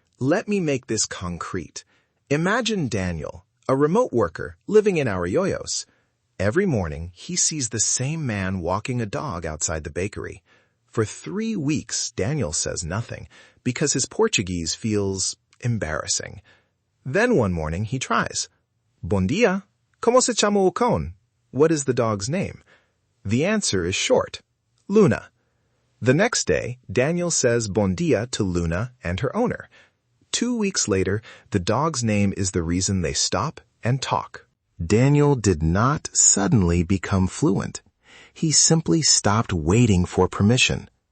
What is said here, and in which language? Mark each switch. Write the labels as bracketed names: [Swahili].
[English] Let me make this concrete. Imagine Daniel, a remote worker living in Arroyos. Every morning, he sees the same man walking a dog outside the bakery. For 3 weeks, Daniel says nothing because his Portuguese feels embarrassing. Then one morning, he tries. [Portuguese] Bom dia, como se chama o cão? [English] What is the dog's name? The answer is short, Luna. The next day, Daniel says [Portuguese] bon dia [English] to Luna and her owner. 2 weeks later, the dog's name is the reason they stop and talk. Daniel did not suddenly become fluent. He simply stopped waiting for permission.